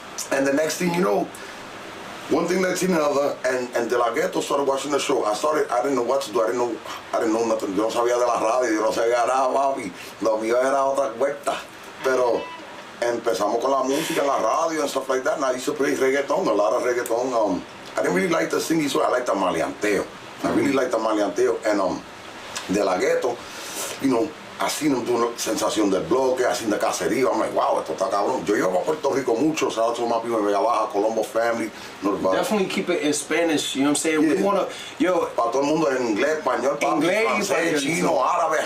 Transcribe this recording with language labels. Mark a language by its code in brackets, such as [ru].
[en] And the next thing you know, one thing led to another, and De La Ghetto started watching the show. I didn't know what to do. I didn't know nothing. [es] Yo no sabía de la radio, yo no sabía nada, papi. Lo mío era otra vuelta. Pero empezamos con la música en la radio [en] and stuff like that. And I used to play reggaeton, a lot of reggaeton. I didn't really like the singing, so I liked the maleanteo. I really liked the maleanteo. And De La Ghetto, you know, I seen him doing Sensación del Bloque, I seen the Caserío. I'm like, wow, [es] esto está cabrón. Yo iba a Puerto Rico mucho, [en] shout out to my people in Vega Baja, Colombo family. Definitely keep it in Spanish, you know what I'm saying? Yeah. We wanna, yo. [es] Para todo el mundo en inglés, español, francés, chino, árabe,